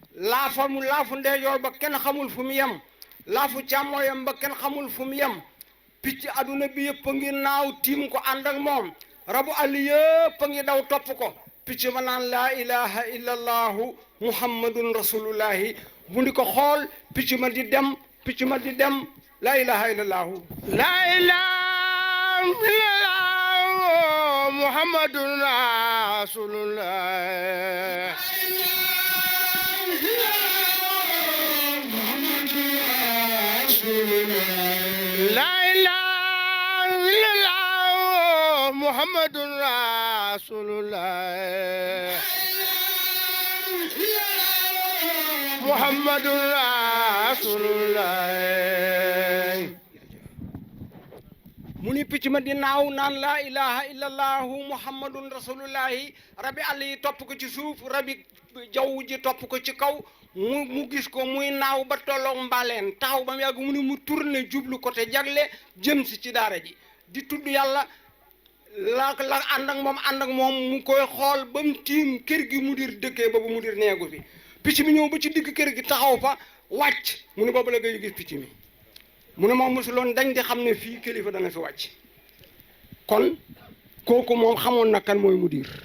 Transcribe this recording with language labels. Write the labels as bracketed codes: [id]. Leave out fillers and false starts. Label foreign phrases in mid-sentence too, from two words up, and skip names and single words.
[wo] laafu ndeyjoor ba kenn xamul fu mu yem laafu càmmooyam ba kenn xamul fu mu yem picc aduna bi yëpp a ngi naaw tiim ko ànd ak moom rabu àll yëpp a ngi daw topp ko picc ma naan [ar] لا إله إلا الله محمد رسول الله [wo] bu ndi ko xool picc ma di dem [ar] لا إله إلا الله لا إله إلا الله محمد rasulullah محمد رسول الله محمد رسول الله [wo] mu ni picc ma di naaw naan [ar] لا إله إلا الله محمد رسول الله [wo] rabi àll yi topp ko ci suuf rabi jaww ji topp ko ci kaw mu gis ko muy naaw ba tolloog mbaaleen taxaw ba mu yàgg mu ni mu tourné jublu côté jagle jëm si ci daara ji di tudd yàlla la ànd ak moom mu koy xool ba mu tiim kër gi mu dir dëkkee boobu mu dir neegu fi picc mi ñëw ba ci digg kër gi taxaw fa wàcc mu ne boobu la ngay gis picc mi mu ne moom mosuloon dañ di xam ne fii kilifa dana fi wàcc kon kooku moom xamoon na kan mooy mudir